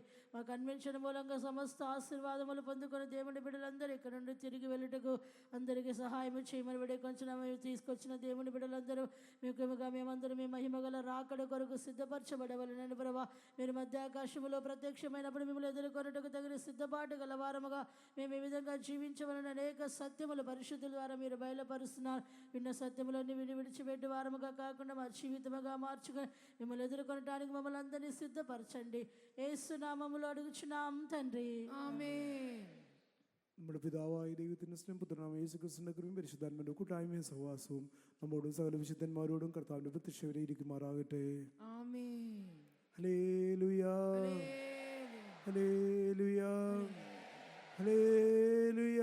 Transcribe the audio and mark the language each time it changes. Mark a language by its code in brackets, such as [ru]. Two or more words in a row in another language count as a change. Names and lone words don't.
[te] మా కన్వెన్షన్ మూలంగా సమస్త ఆశీర్వాదములు పొందుకొని దేవుని బిడ్డలందరూ ఇక్కడ నుండి తిరిగి వెళ్ళుటకు అందరికీ సహాయం చేయమని వేడుకొంచిన మేము తీసుకొచ్చిన దేవుని బిడ్డలందరూ ముఖ్యంగా మేమందరూ మీ మహిమగల రాకడ కొరకు సిద్ధపరచబడవలనని ప్రభా మీరు మధ్యాకాశములో ప్రత్యక్షమైనప్పుడు మిమ్మల్ని ఎదుర్కొనుటకు తగిన సిద్ధపాటు గల వారముగా మేము ఈ విధంగా జీవించవలని అనేక సత్యములు పరిశుద్ధుల ద్వారా మీరు బయలుపరుస్తున్నారు. విన్న సత్యములన్నీ విడిచిపెట్టి వారముగా కాకుండా మా జీవితముగా మార్చుకొని మిమ్మల్ని ఎదుర్కొనడానికి మమ్మల్ని అందరినీ സിദ്ധപരచండి. യേശു നാമములో అడుగుచున్నాం తండ్రి, [ml] ആമേൻ. നമ്മുടെ പിതാവായ ദൈവത്തിൻ്റെ സ്നേഹപുത്രനായ യേശുക്രിസ്തുവിന്റെ കൃപയും പരിശുദ്ധാത്മാവിന്റെ കൂട്ടായ്മയും സഹവാസവും നമ്മോടും സകല വിശുദ്ധന്മാരോടും കർത്താവിന്റെ പ്രത്യക്ഷവരെ ഇരിക്കുമാറാകട്ടെ. ആമേൻ. ഹല്ലേലൂയ ഹല്ലേലൂയ ഹല്ലേലൂയ.